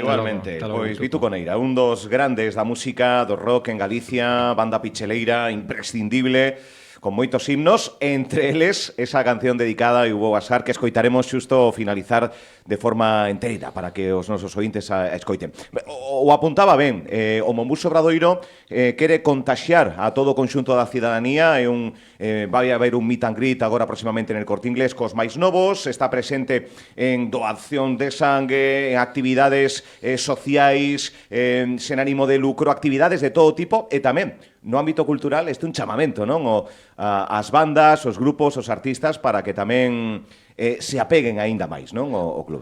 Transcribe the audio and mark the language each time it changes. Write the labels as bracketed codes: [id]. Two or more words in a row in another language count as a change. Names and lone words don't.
[gl] Igualmente, pois Vituco Neira, un dos grandes da música, do rock en Galicia, banda picheleira, imprescindible, con moitos himnos, entre eles esa canción dedicada a Hugo Basar que escoitaremos xusto finalizar de forma enteira para que os nosos ointes a escoiten. O apuntaba ben, o Monbus Obradoiro quere contaxiar a todo o conxunto da cidadanía, vai haber un [en] meet and greet [gl] agora próximamente en el Corte Inglés cos máis novos, está presente en doación de sangue, en actividades sociais, sen ánimo de lucro, actividades de todo tipo, e tamén no ámbito cultural este un chamamento, non? As bandas, os grupos, os artistas para que tamén se apeguen aínda máis, non, o clube.